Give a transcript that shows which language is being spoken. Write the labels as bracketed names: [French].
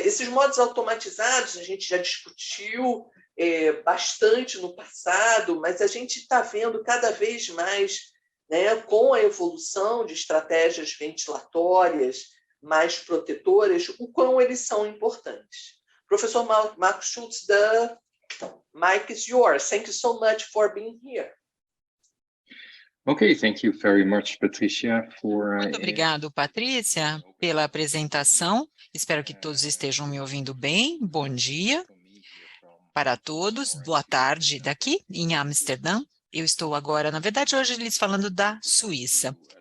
[Portuguese] Esses modos automatizados a gente já discutiu bastante no passado, mas a gente está vendo cada vez mais, né, com a evolução de estratégias ventilatórias mais protetoras, o quão eles são importantes. [English] Professor Marcos Schultz, the mic is yours. Thank you so much for being here. Okay, thank you very much, Patricia, for... [Portuguese] Muito obrigado, Patrícia, pela apresentação. Espero que todos estejam me ouvindo bem. Bom dia para todos. Boa tarde daqui em Amsterdã. Eu estou agora, na verdade, hoje lhes falando da Suíça.